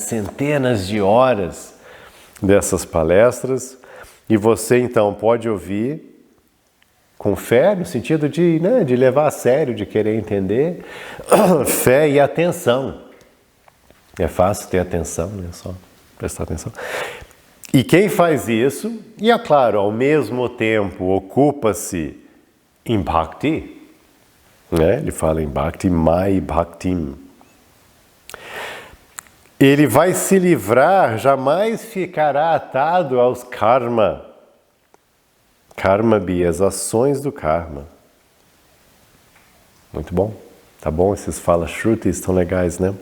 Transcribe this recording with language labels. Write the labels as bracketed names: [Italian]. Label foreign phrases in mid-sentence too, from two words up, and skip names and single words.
[Portuguese] Centenas de horas dessas palestras, e você então pode ouvir com fé, no sentido de, né, de levar a sério, de querer entender, fé e atenção. É fácil ter atenção, né? Só prestar atenção. E quem faz isso, e é claro, ao mesmo tempo ocupa-se em bhakti, né? Ele fala em bhakti, [Sanskrit] mai bhaktim. [Portuguese] Ele vai se livrar, jamais ficará atado aos karma. Karma bi, as ações do karma. Muito bom. Tá bom? Esses fala shrutis estão legais, né?